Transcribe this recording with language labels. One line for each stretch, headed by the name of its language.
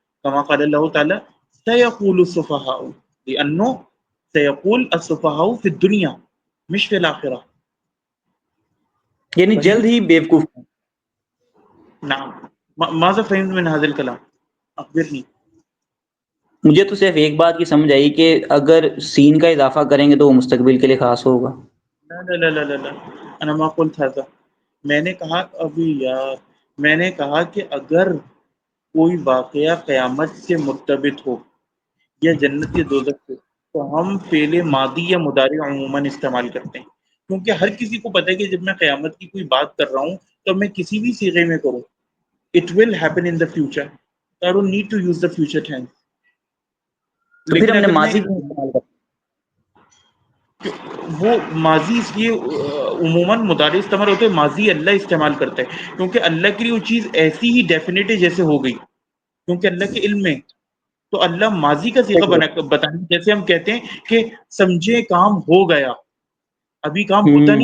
Arabic: كما قال الله تعالى سيقول السفهاء، لأنه سيقول السفهاء في الدنيا مش في الآخرة.
Urdu: یعنی جلد ہی بیوقوف.
Arabic: نعم. ماذا فهمت من هذا الكلام؟ أخبرني.
Urdu: مجھے تو صرف ایک بات کی سمجھ آئی کہ اگر سین کا اضافہ کریں گے تو وہ مستقبل کے لیے خاص ہوگا.
Arabic: لا لا لا لا لا لا. أنا ما قلت هذا.
Urdu: میں نے کہا ابھی یار، میں نے کہا کہ اگر کوئی واقعہ قیامت سے مرتبط ہو یا جنت یا دوزخ سے، تو ہم فعل ماضی یا مضارع عموماً استعمال کرتے ہیں. کیونکہ ہر کسی کو پتہ ہے کہ جب میں قیامت کی کوئی بات کر رہا ہوں تو میں کسی بھی صیغے میں کروں،
English: it will happen in the future. I don't need to use the future tense.
Urdu: تو پھر لیکن ہم نے اگر میں ماضی کیوں استعمال کرا؟ وہ ماضی اس لیے عموماً مضارع استعمال ہوتے ہیں، ماضی اللہ استعمال کرتا ہے کیونکہ اللہ کے لیے وہ چیز ایسی ہی ڈیفینیٹ ہے جیسے ہو گئی، کیونکہ اللہ کے علم میں تو اللہ ماضی کا صیغہ بتائیں، جیسے ہم کہتے ہیں کہ سمجھے کام ہو گیا، ابھی کام ہوتا